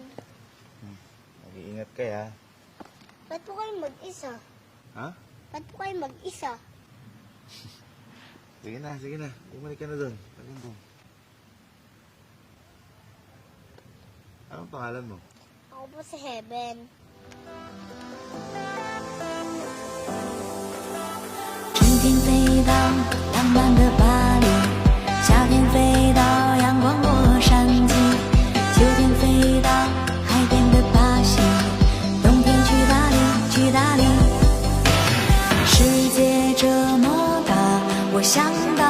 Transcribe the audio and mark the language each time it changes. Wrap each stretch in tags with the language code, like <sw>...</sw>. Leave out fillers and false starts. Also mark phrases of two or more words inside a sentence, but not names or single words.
<tl>Mag-iingat kayo, ha? Ba't po kayo mag-isa? Ha? Ba't po kayo mag-isa? Sige na, sige na. Bumalik ka na doon. Balik doon. Anong pangalan mo? Ako po si Heaven.</tl> <zh>春天飞到浪漫的巴黎，夏天飞到阳光洛杉矶，秋天飞到海边的巴西，冬天去大理，去大理。世界这么大，我想</zh>